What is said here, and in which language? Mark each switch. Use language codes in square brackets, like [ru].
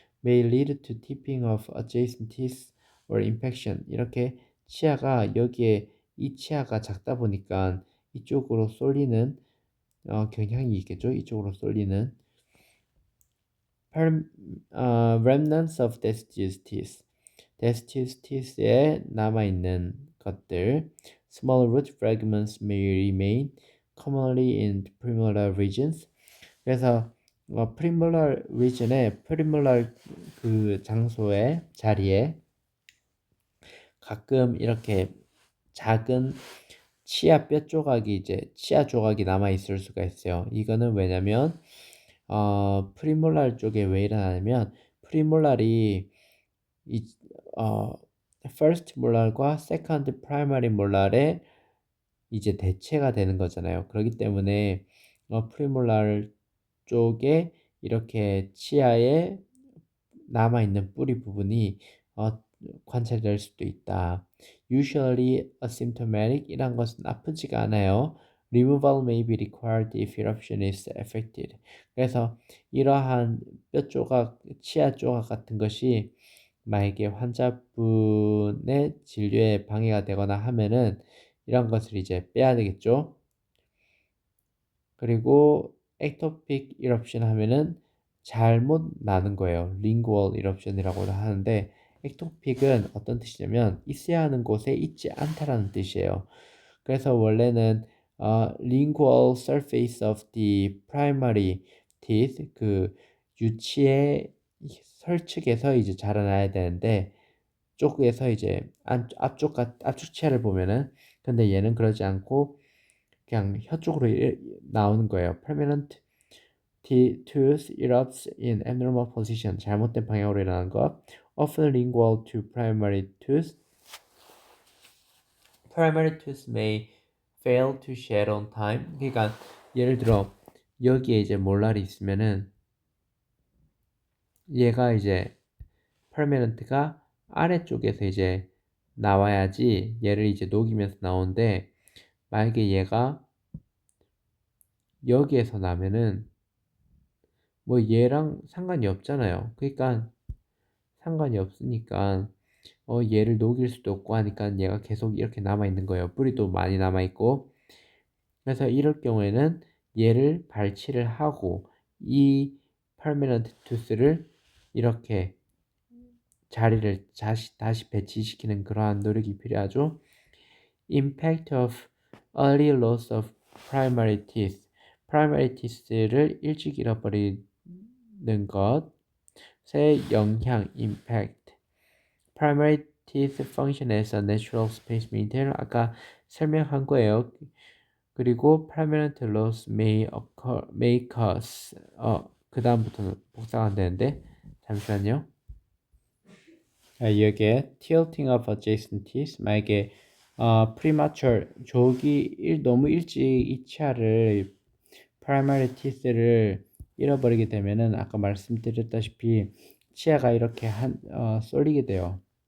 [en] May lead to tipping of adjacent teeth or infection. [ko] 이렇게 치아가 여기에 이 치아가 작다 보니까 이쪽으로 쏠리는 경향이 있겠죠? 이쪽으로 쏠리는 [en] remnants of deciduous teeth. [ko] deciduous teeth에 남아있는 것들. [en] Small root fragments may remain commonly in premolar regions. [ko] 그래서 premolar region에 premolar 그 장소에 자리에 가끔 이렇게 작은 치아 뼈 조각이 이제 치아 조각이 남아 있을 수가 있어요. 이거는 왜냐면 프리몰랄 쪽에 왜 일어나냐면 프리몰랄이 이 first 몰랄과 second primary 몰랄의 이제 대체가 되는 거잖아요. 그렇기 때문에 프리몰랄 쪽에 이렇게 치아에 남아있는 뿌리 부분이 관찰될 수도 있다. [en] Usually asymptomatic [ko] 이란 것은 아프지가 않아요. [en] Removal may be required if eruption is affected. [ko] 그래서 이러한 뼈 조각, 치아 조각 같은 것이 만약에 환자분의 진료에 방해가 되거나 하면은 이런 것을 이제 빼야 되겠죠. 그리고 ectopic eruption 하면은 잘못 나는 거예요. lingual eruption이라고 하는데 ectopic은 어떤 뜻이냐면 있어야 하는 곳에 있지 않다라는 뜻이에요. 그래서 원래는 [en] lingual surface of the primary teeth [ko] 그 유치의 설측에서 이제 자라나야 되는데 쪽에서 이제 앞쪽 치아를 보면은 근데 얘는 그러지 않고 그냥 혀 쪽으로 나오는 거예요. [en] Permanent tooth erupts in abnormal position. [ko] 잘못된 방향으로 일어나는 것. [en] Often lingual to primary tooth. Primary tooth may fail to shed on time. [ko] 그러니까 예를 들어 여기에 이제 몰랄이 있으면은 얘가 이제 permanent가 아래쪽에서 이제 나와야지 얘를 이제 녹이면서 나오는데 만약에 얘가 여기에서 나면은 뭐 얘랑 상관이 없잖아요. 그러니까 상관이 없으니까 얘를 녹일 수도 없고 하니까 얘가 계속 이렇게 남아 있는 거예요. 뿌리도 많이 남아 있고. 그래서 이럴 경우에는 얘를 발치를 하고 이 permanent tooth를 이렇게 자리를 다시 배치시키는 그러한 노력이 필요하죠. [en] impact of early loss of primary teeth. [ko] primary teeth를 일찍 잃어버리는 것의 영향, impact. [en] primary teeth function as a natural space maintainer. [ko] 아까 설명한 거예요. 그리고 [en] permanent loss may cause. [ko] 그 다음부터는 복사가 안 되는데 잠시만요. 여기에 [en] tilting of adjacent teeth. [ko] 만약에 premature 너무 일찍 이 치아를 primary teeth를 잃어버리게 되면은 아까 말씀드렸다시피 치아가 이렇게 쏠리게 돼요.